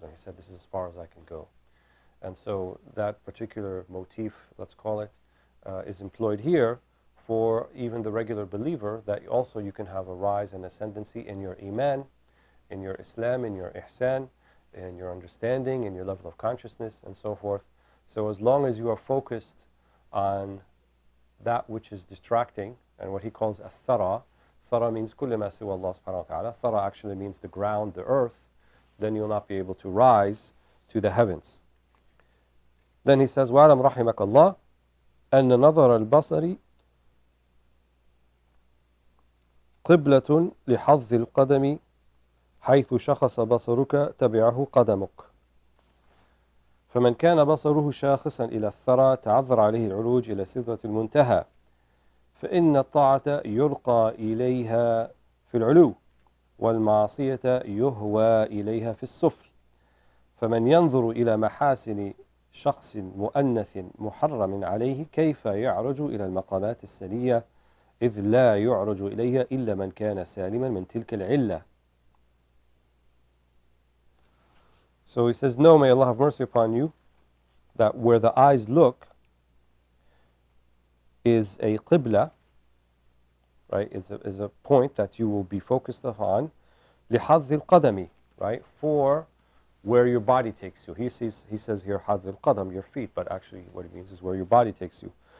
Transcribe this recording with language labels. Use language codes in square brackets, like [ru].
[en] He said, this is as far as I can go. And so that particular motif, let's call it, is employed here for even the regular believer, that also you can have a rise and ascendancy in your iman, in your Islam, in your ihsan, in your understanding, in your level of consciousness, and so forth. So as long as you are focused on that which is distracting and what he calls a-thara. Thara means [ar] كل ما سوى [en] Allah subhanahu wa ta'ala. Thara actually means the ground, the earth. Then you'll not be able to rise to the heavens. Then he says, [ar] وَعَلَمْ رَحِمَكَ اللَّهِ أَنَّ نَظَرَ الْبَصَرِ قِبْلَةٌ لِحَظِّ الْقَدَمِ حيث شخص بصرك تبعه قدمك فمن كان بصره شاخصا إلى الثرى تعذر عليه العلوج إلى سدرة المنتهى فإن الطاعة يرقى إليها في العلو والمعصية يهوى إليها في السفل فمن ينظر إلى محاسن شخص مؤنث محرم عليه كيف يعرج إلى المقامات السنية إذ لا يعرج إليها إلا من كان سالما من تلك العلة. [en] So he says, no, may Allah have mercy upon you, that where the eyes look is a qibla, right, is a point that you will be focused upon, [ar] لِحَظِّ الْقَدَمِ, [en] right, for where your body takes you. He says here, [ar] حَظِّ الْقَدَمِ, [en] your feet, but actually what he means is where your body takes you.